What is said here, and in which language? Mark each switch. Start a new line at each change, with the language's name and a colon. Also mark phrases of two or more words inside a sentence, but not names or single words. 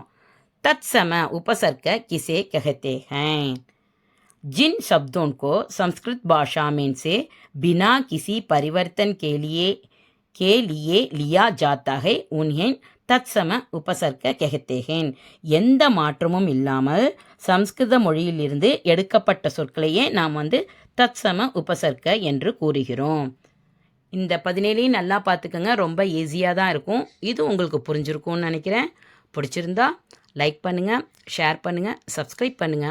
Hindi: तत्सम उपसर्ग किसे कहते हैं? जिन शब्दों को संस्कृत भाषा में से बिना किसी परिवर्तन के लिए लिया जाता है उन्हें तत्सम उपसर्ग कहते हैं.
Tamil: எந்த மாற்றமும் இல்லாமல் சம்ஸ்கிருத மொழியிலிருந்து எடுக்கப்பட்ட சொற்களையே நாம்
Hindi: तत्सम उपसर्ग
Tamil: என்று கூறுகிறோம். இந்த 17 நல்லா பார்த்துக்கோங்க. ரொம்ப ஈஸியாக தான் இருக்கும். இது உங்களுக்கு புரிஞ்சிருக்கும்னு நினைக்கிறேன். பிடிச்சிருந்தா லைக் பண்ணுங்கள், ஷேர் பண்ணுங்கள், சப்ஸ்கிரைப் பண்ணுங்கள்.